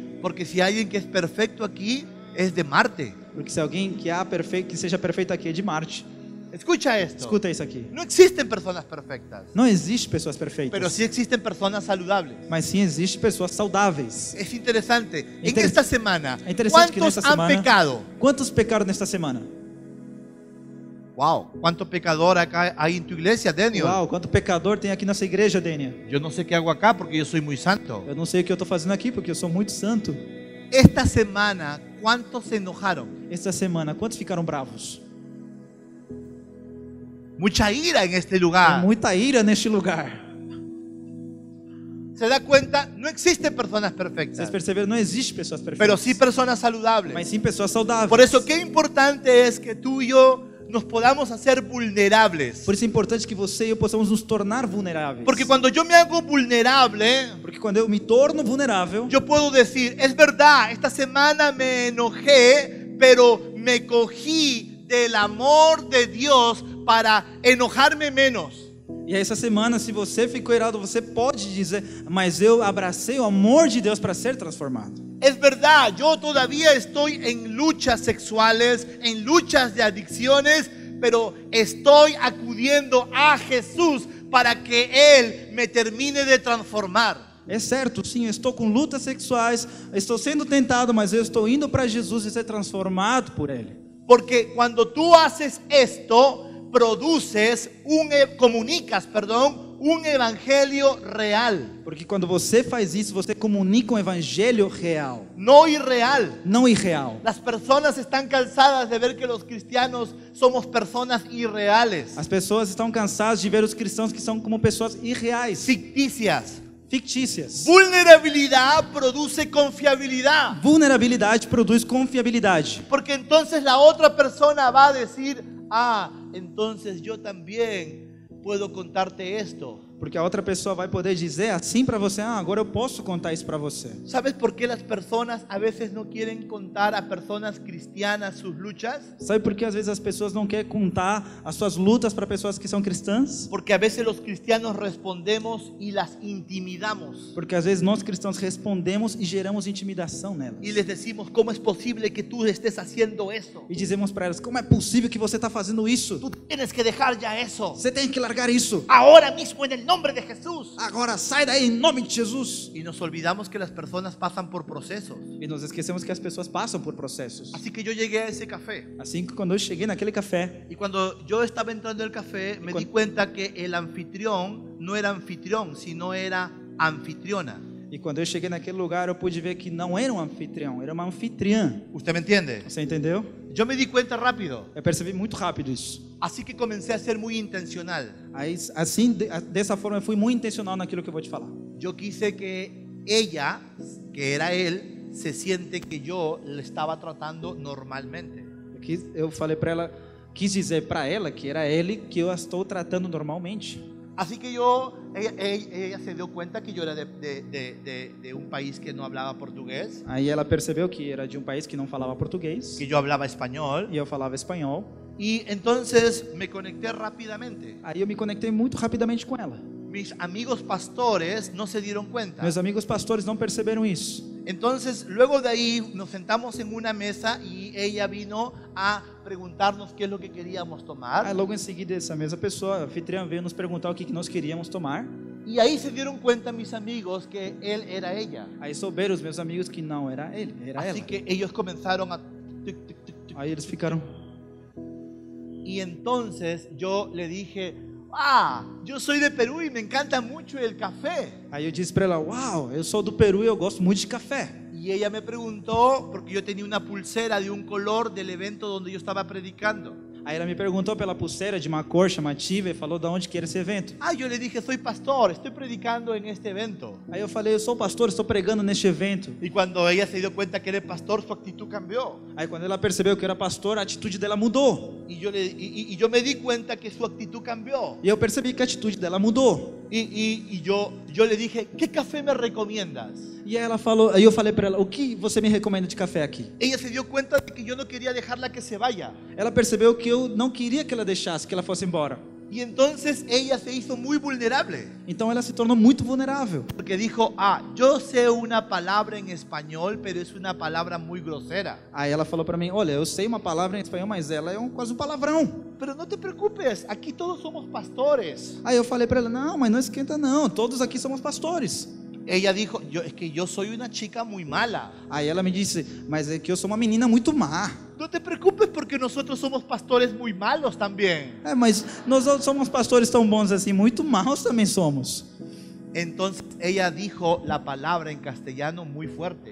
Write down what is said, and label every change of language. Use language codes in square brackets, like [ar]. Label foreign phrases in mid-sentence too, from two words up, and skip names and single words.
[es] Porque si hay alguien que es perfecto aquí, es de Marte. [pt] Porque se alguém que seja perfeito aqui é de Marte. [es] Escucha esto. [pt] Escuta isso aqui. [es] No existen personas perfectas, [pt] Não existe pessoas perfeitas. [es] pero sí existen personas saludables. [pt] Mas sim existe pessoas saudáveis. [es] Es interesante. En [pt] Interes- [es] esta semana, [pt] É interessante que [es] ¿cuántos [pt] nesta [es] han [pt] semana. [es] pecado? [pt] Quantos pecaram nesta semana? [es] Wow, ¿cuánto pecador acá hay en tu iglesia, Daniel? [pt] Uau, quanto pecador tem aqui nessa igreja, Dênia? [es] Yo no sé qué hago acá porque yo soy muy santo. [pt] Eu não sei o que eu estou fazendo aqui porque eu sou muito santo. [es] Esta semana, ¿cuántos se enojaron? [pt] Esta semana, quantos ficaram bravos? [es] Mucha ira en este [pt] Tem [es] lugar. [pt] muita ira neste lugar. [es] ¿Se da cuenta? No existen personas [pt] Vocês [es] perfectas, [pt] perceberam? Não existe pessoas perfeitas. [es] pero sí personas saludables. [pt] Mas sim pessoas saudáveis. [es] Por eso, qué importante es que tú y yo nos podamos hacer vulnerables. [pt] Por isso é importante que você e eu possamos nos tornar vulneráveis. [es] Porque cuando yo me hago vulnerable, [pt] Porque quando eu me torno vulnerável, [es] yo puedo decir, es verdad, esta semana me enojé, pero me cogí del amor de Dios para enojarme menos. [pt] e essa semana, se você ficou irado, você pode dizer: mas eu abracei o amor de Deus para ser transformado. [es] Es verdad, yo todavía estoy en luchas sexuales, en luchas de adicciones, pero estoy acudiendo a Jesús para que Él me termine de transformar. [pt] É certo, sim, eu estou com lutas sexuais, estou sendo tentado, mas eu estou indo para Jesus e ser transformado por Ele. [es] Porque cuando tú haces esto, comunicas, un evangelio real, [pt] Porque quando você faz isso, você comunica um evangelho real, [es] no irreal. [pt] não irreal. [es] Las personas están cansadas de ver que los cristianos somos personas irreales, [pt] As pessoas estão cansadas de ver os cristãos que são como pessoas irreais, [es] ficticias. [pt] fictícias. [es] Vulnerabilidad produce confiabilidad. [pt] Vulnerabilidade produz confiabilidade. [es] Porque entonces la otra persona va a decir, ah, entonces yo también puedo contarte esto. [pt] Porque a outra pessoa vai poder dizer assim para você: agora eu posso contar isso para você. [es] ¿Sabes por qué las personas a veces no quieren contar a personas cristianas sus luchas? [pt] Sabe por que às vezes as pessoas não querem contar as suas lutas para pessoas que são cristãs? [es] Porque a veces los cristianos respondemos y las intimidamos. [pt] Porque às vezes nós cristãos respondemos e geramos intimidação nelas. [es] Y les decimos, ¿cómo es posible que tú estés haciendo eso? [pt] E dizemos para elas: como é possível que você está fazendo isso? [es] Tú tienes que dejar ya eso. [pt] Você tem que largar isso. [es] Ahora mismo en el nombre de Jesús. [pt] Agora sai daí em nome de Jesus. [es] Y nos olvidamos que las personas pasan por procesos. [pt] E nós esquecemos que as pessoas passam por processos. [es] Así que yo llegué a ese café. [pt] Assim que quando eu cheguei naquele café, [es] Y cuando yo estaba entrando al café, me di cuenta que el anfitrión no era anfitrión, sino era anfitriona. [pt] e quando eu cheguei naquele lugar, eu pude ver que não era um anfitrião, era uma anfitriã. [es] ¿Usted me entiende? [pt] Você entendeu? [es] Yo me di cuenta rápido. [pt] Eu percebi muito rápido isso. [es] Así que comencé a ser muy intencional. [pt] Aí, assim, dessa forma, eu fui muito intencional naquilo que eu vou te falar. [es] Yo quise que ella, que era él, se siente que yo le estaba tratando normalmente. [pt] Eu falei para ela, quis dizer para ela que era ele que eu a estou tratando normalmente. [es] Así que ella se dio cuenta que yo era de un país que no hablaba portugués, [pt] Aí ela percebeu que era de um país que não falava português [es] que yo hablaba español, [pt] e eu falava espanhol. [es] y entonces me conecté rápidamente. [pt] Aí eu me conectei muito rapidamente com ela. [es] Mis amigos pastores no se dieron cuenta. [pt] Meus amigos pastores não perceberam isso. [es] Entonces, luego de ahí nos sentamos en una mesa y ella vino a preguntarnos qué es lo que queríamos [pt] Aí [es] tomar. [pt] logo em seguida essa mesma pessoa, a anfitriã, veio nos perguntar o que nós queríamos tomar. [es] Y ahí se dieron cuenta mis amigos que él era ella. [pt] Aí souberam os meus amigos que não era ele, era [es] Así [pt] ela. [es] que ellos comenzaron a... tic, tic, tic, tic. [pt] Aí eles ficaram. [es] Y entonces yo le dije, yo soy de Perú y me encanta mucho el café. [pt] Aí eu disse para ela: uau, eu sou do Peru e eu gosto muito de café. [es] Y ella me preguntó, porque yo tenía una pulsera de un color del evento donde yo estaba predicando. [pt] Aí ela me perguntou pela pulseira de uma cor chamativa e falou de onde que era esse evento. [es] Yo le dije, soy pastor, estoy predicando en este evento. [pt] Aí eu falei: eu sou pastor, estou pregando neste evento. [es] Y cuando ella se dio cuenta que era pastor, su actitud cambió. [pt] Aí quando ela percebeu que eu era pastor, a atitude dela mudou. [es] Y yo me di cuenta que su actitud cambió. [pt] E eu percebi que a atitude dela mudou. [es] Y yo le dije, ¿qué café me recomiendas? [pt] E aí ela falou, aí eu falei para ela: o que você me recomenda de café aqui? [es] Ella se dio cuenta de que yo no quería dejarla que se vaya. [pt] Ela percebeu que eu não queria que ela deixasse, que ela fosse embora. [es] Y entonces ella se hizo muy vulnerable. [pt] Então ela se tornou muito vulnerável. [es] Porque dijo, yo sé una palabra en español, pero es una palabra muy grosera. [pt] Aí ela falou para mim: olha, eu sei uma palavra em espanhol, mas ela é quase um palavrão. [es] Pero no te preocupes, aquí todos somos pastores. [pt] Aí eu falei para ela: não, mas não esquenta não, todos aqui somos pastores. [es] Ella dijo, es que yo soy una chica muy mala. [pt] Aí ela me disse: mas é que eu sou uma menina muito má. [es] No te preocupes porque nosotros somos pastores muy malos también. [pt] Mas nós somos pastores tão bons assim, muito maus também somos. [es] Entonces ella dijo la palabra en castellano muy fuerte.